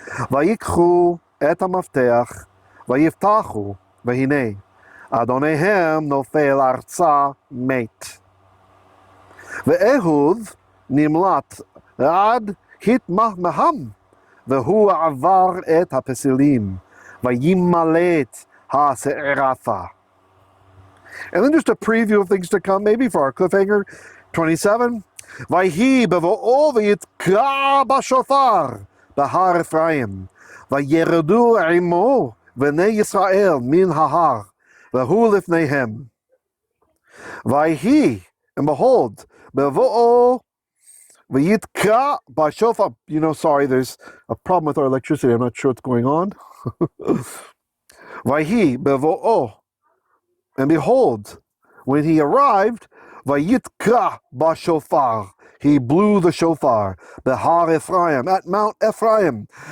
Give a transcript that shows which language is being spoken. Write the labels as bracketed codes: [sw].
[he] ויקחו את המפתח, ויפתחו, והנה אדוניהם נופל ארצה מת. ואהוד נמלט עד התמהם, והוא עבר את הפסילים, וימלט השעירתה. [en] And then just a preview of things to come, maybe for our cliffhanger. 27. [he] ויהי בבואו ויתקע בשופר בהר אפרים, וירדו עמו בני ישראל מן ההר, והוא לפניהם. ויהי, [en] and behold, [he] בבואו ויתקע בשופר. [en] You know, sorry, there's a problem with our electricity. I'm not sure what's going on. [he] ויהי בבואו, [en] and behold, when he arrived, [he] ויתקע בשופר. [en] He blew the shofar, Behar Ephraim, at Mount Ephraim.